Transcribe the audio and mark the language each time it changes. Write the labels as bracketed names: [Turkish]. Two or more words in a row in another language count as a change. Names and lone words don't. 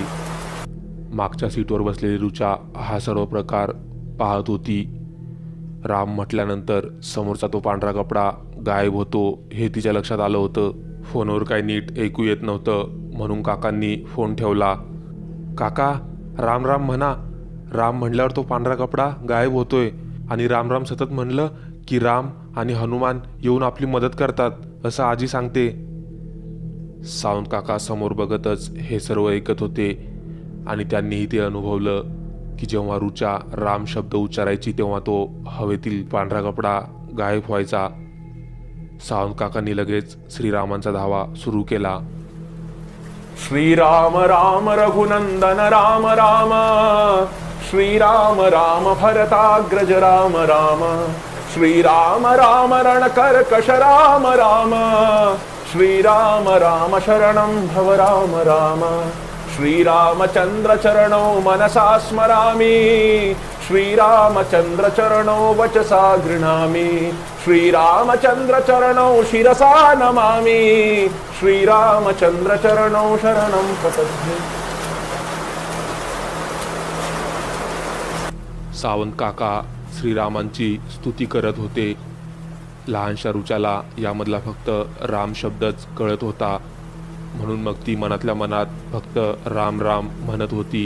[Marathi] मागच्या सीटवर बसलेली रुचा हा सर्व प्रकार पाहत होती. राम म्हटल्यानंतर समोरचा तो पांढरा कपडा गायब होतो हे तिच्या लक्षात आलं होतं. फोनवर काही नीट ऐकू येत नव्हतं, म्हणून काकांनी फोन ठेवला. काका, राम राम म्हणा. राम म्हणल्यावर तो पांढरा कपडा गायब होतोय आणि राम राम सतत म्हणलं की राम आणि हनुमान येऊन आपली मदत करतात असं आजी सांगते. सावंत काका समोर बघतच हे सर्व ऐकत होते आणि त्यांनीही ते अनुभवलं की जेव्हा रुचा राम शब्द उच्चारायची तेव्हा तो हवेतील पांढरा कपडा गायब व्हायचा. सावंत काकांनी लगेच श्रीरामांचा धावा सुरू केला. [Sanskrit] श्रीराम राम रघुनंदन राम राम, श्रीराम राम भरताग्रज राम राम, श्रीराम राम रणकर्कश राम राम, श्रीराम राम शरणं भव राम राम, श्रीरामचंद्र चरणौ मनसा स्मरामि, श्रीरामचंद्र चरणौ वचसा गृह्णामि, श्रीरामचंद्र चरणौ शिरसा नमामि, श्रीरामचंद्र चरणौ शरणं प्रपद्ये. [Marathi] सावंत काका श्रीरामांची स्तुती करत होते. लहानशा रुचाला यामधला फक्त राम शब्दच कळत होता, म्हणून मग ती मनातल्या मनात फक्त राम राम म्हणत होती.